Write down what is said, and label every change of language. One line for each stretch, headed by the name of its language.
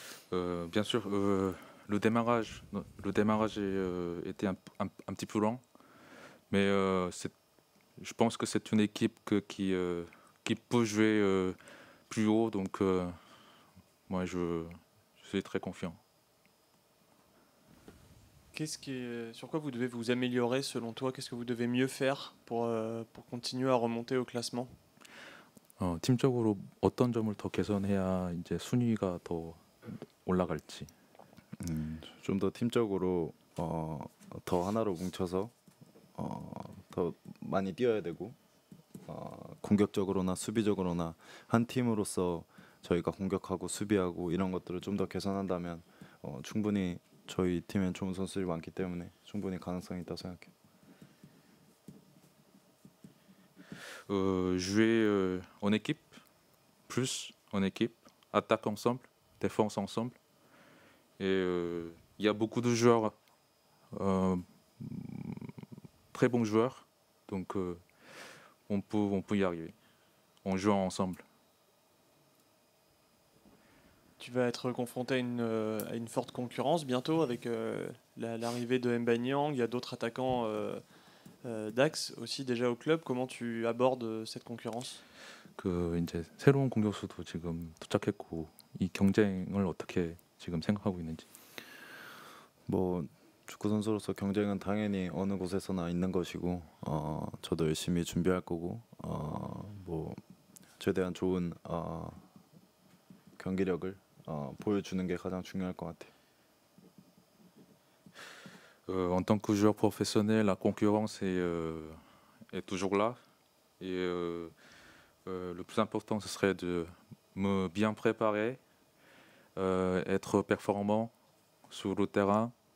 French: Bien sûr, le démarrage était un petit peu lent, mais je pense que c'est une équipe qui peut jouer plus haut, donc moi je suis très confiant. Sur quoi vous devez vous améliorer selon toi? Qu'est-ce que vous devez mieux faire pour continuer à remonter au classement?
Korean: 팀적으로 어떤 점을 더 개선해야 이제 순위가 더 올라갈지. 좀 더 팀적으로 더 하나로 뭉쳐서 더 많이 뛰어야 되고 공격적으로나 수비적으로나 한 팀으로서 저희가 공격하고 수비하고 이런 것들을 좀 더 개선한다면 충분히 저희 팀엔 좋은 선수들이 많기 때문에 충분히 가능성이 있다고 생각해요.
French: Jouer en équipe, plus en équipe, attaque ensemble, défense ensemble. Et il y a beaucoup de joueurs, très bons joueurs, donc on peut y arriver en jouant ensemble. Tu vas être confronté à une forte concurrence bientôt avec l'arrivée de Mba Niang. Il y a d'autres attaquants d'Axe aussi déjà au club. Comment tu abordes cette concurrence?
Korean: 이제 새로운 공격수도 지금 도착했고 이 경쟁을 어떻게 지금 생각하고 있는지. 뭐 축구 선수로서 경쟁은 당연히 어느 곳에서나 있는 것이고 저도 열심히 준비할 거고 뭐 최대한 좋은 경기력을 보여주는 게 가장 중요할 것 같아요.
French: En tant que joueur professionnel, la concurrence est toujours là. Et le plus important, ce serait de me bien préparer, être performant sur le terrain.